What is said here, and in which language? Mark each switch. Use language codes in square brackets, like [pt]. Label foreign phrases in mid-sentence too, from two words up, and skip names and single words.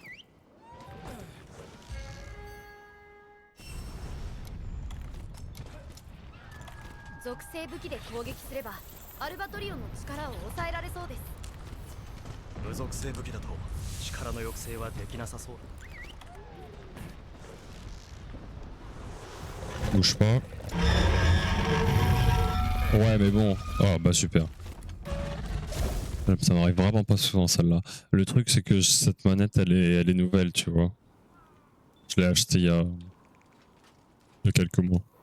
[ja] 属性武器で攻撃すればアルバトリオンの力を抑えられそうです。無属性武器だと力の抑制はできなさそうだ。 [fr] Bouge pas. Ouais, mais bon. Oh, bah super. Ça m'arrive vraiment pas souvent celle-là. Le truc, c'est que cette manette, elle est nouvelle, tu vois. Je l'ai achetée il y a quelques mois.